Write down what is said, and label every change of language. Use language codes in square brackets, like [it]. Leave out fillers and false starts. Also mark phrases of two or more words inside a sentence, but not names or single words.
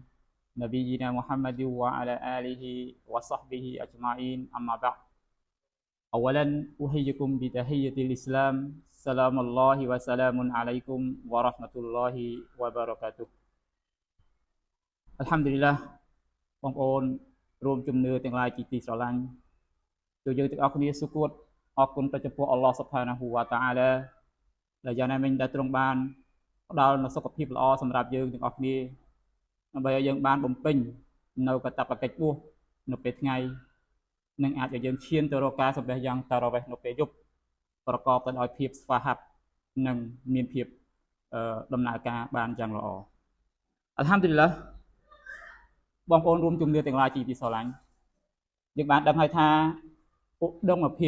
[ar] نبينا محمد وعلى آله وصحبه أجمعين أما بعد. أولا أحييكم بتحية الإسلام. سلام الله وسلام عليكم ورحمة الله وبركاته. [km] Alhamdulillah បងប្អូនរួមជំនឿទាំងឡាយទីស្រឡាញ់ចូលយើងទាំងអស់គ្នាសូមគោរពអរគុណទៅចំពោះអល់ឡោះស៊ុបហានាហ៊ូវ៉ា តាអាឡាដែលយ៉ាងណាមិញដែលទ្រង់បានផ្ដល់នូវសុខភាពល្អសម្រាប់យើងទាំងអស់គ្នាដើម្បីឲ្យយើងបានបំពេញនៅកាតព្វកិច្ចបួសនៅពេលថ្ងៃនិងអាចឲ្យយើងឈានទៅរកការសម្រេចយ៉ាងតារ៉ាវេះនៅពេលយប់ប្រកបទៅដោយភាពស្វាហាប់និងមានភាពដំណើរការបានយ៉ាងល្អអល់ហាំឌុលីឡាបងប្អូនរួមជំនឿទាំងឡាយទីស្រឡាញ់យើងបានដឹងហើយថាឧត្តមភាព